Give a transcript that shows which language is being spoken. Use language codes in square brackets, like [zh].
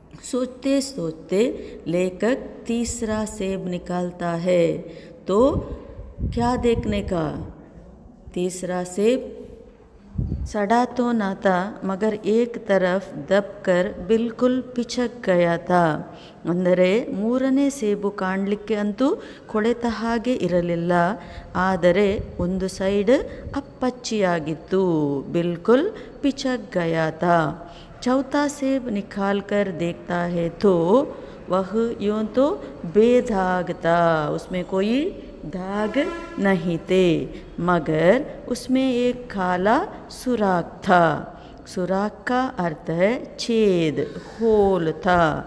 [hi] सोचते सोचते लेखक तीसरा सेब निकालता है तो क्या देखने का? तीसरा सेब सड़ा तो ना था मगर एक तरफ दबकर बिल्कुल पिचक गया था। [kn] ಅಂದರೆ ಮೂರನೇ ಸೇಬು ಕಾಣಲಿಕ್ಕೆ ಅಂತೂ ಕೊಳೆತ ಹಾಗೆ ಇರಲಿಲ್ಲ, ಆದರೆ ಒಂದು ಸೈಡ್ ಅಪ್ಪಚ್ಚಿಯಾಗಿತ್ತು, [hi] बिल्कुल पिचक गया था। चौथा सेब निकाल कर देखता है तो वह यूँ तो बेदाग था, उसमें कोई दाग नहीं थे मगर उसमें एक काला सुराख था। सुराख का अर्थ है छेद, होल था।